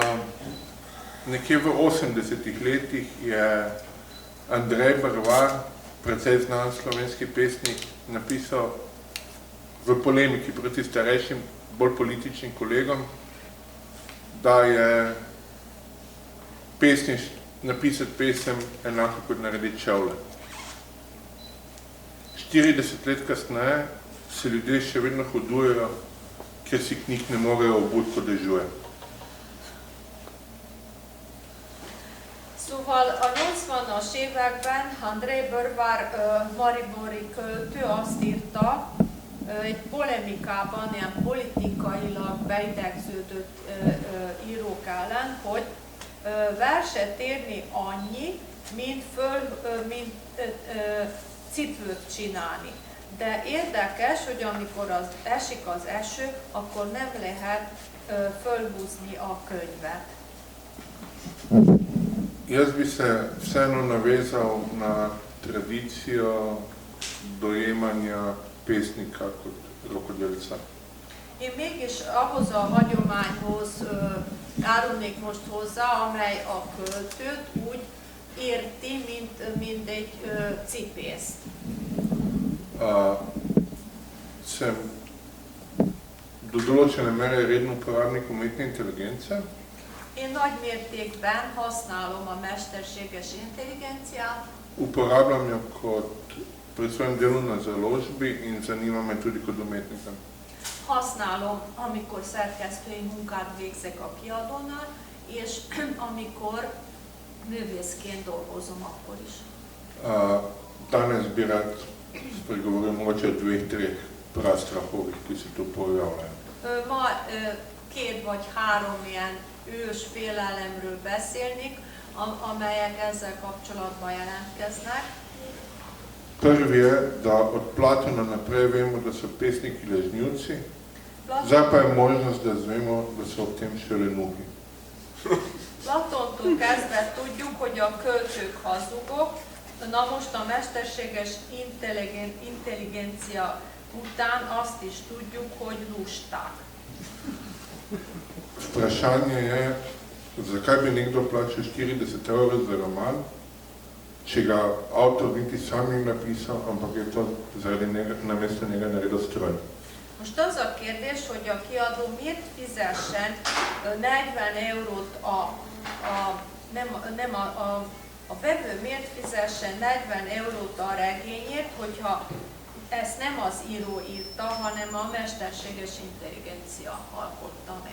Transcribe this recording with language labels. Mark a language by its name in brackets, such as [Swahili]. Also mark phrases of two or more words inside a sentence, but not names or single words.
[Slovenian] Nekje v 80-ih letih je Andrej Brvar precej znan slovenski pesnik, napisal v polemiki proti starejšim, bolj političnim kolegom, da je napisati pesem enako kot narediti čevlje. 40 let kasneje se ljudje še vedno hodujejo, ker si knjig ne morejo obuti, ko dežuje. [Hungarian] Szóval a 80-as években Andrej Börvár maribori költő azt írta, egy polemikában, ilyen politikailag beidegződött írók ellen, hogy verset írni annyi, mint cipőt csinálni. De érdekes, hogy amikor esik az eső, akkor nem lehet fölhúzni a könyvet. [Slovenian] Jaz bi se vseeno navezal na tradicijo dojemanja pesnika kot rokodelca. [Hungarian] Én mégis ahhoz a hagyományhoz járulnék most hozzá, amely a költőt úgy érti, mint egy cipészt. [Slovenian] Sem do določene mere redno uporabnik umetne inteligence. [Hungarian] Én nagy mértékben használom a mesterséges intelligenciát. [Slovenian] Uporabljam jo kot pri svojem delu na založbi in zanima me tudi kot umetnika. [Hungarian] Használom, amikor szerkesztői munkát végzek a kiadónál, és amikor művészként dolgozom akkor is. [Slovenian] Danes bi rad spregovoril mogoče o 2-3 prastrahovih, ki se tu pojavljajo. [Hungarian] Ma 2 vagy 3 ilyen ős félelemről beszélnék, amelyek ezzel kapcsolatban jelentkeznek. [Slovenian] Prvi je, da od Platona naprej vemo, da so pesniki lažnivci, zdaj pa je možnost, da zvemo, da so ob tem še lenuhi. [Hungarian] Platontól kezdve tudjuk, hogy a költők hazugok, na most a mesterséges intelligencia után azt is tudjuk, hogy lusták. [Slovenian] Vprašanje je, zakaj bi nekdo plačal 40 € za roman, če ga avtor niti sam ni napisal, ampak je to zaradi namesto njega naredil stroj. [Hungarian] Most az a kérdés, hogy a kiadó miért fizessen 40 eurót a vevő miért fizessen 40 eurót a regényért, hogyha ezt nem az író írta, hanem a mesterséges intelligencia alkotta meg.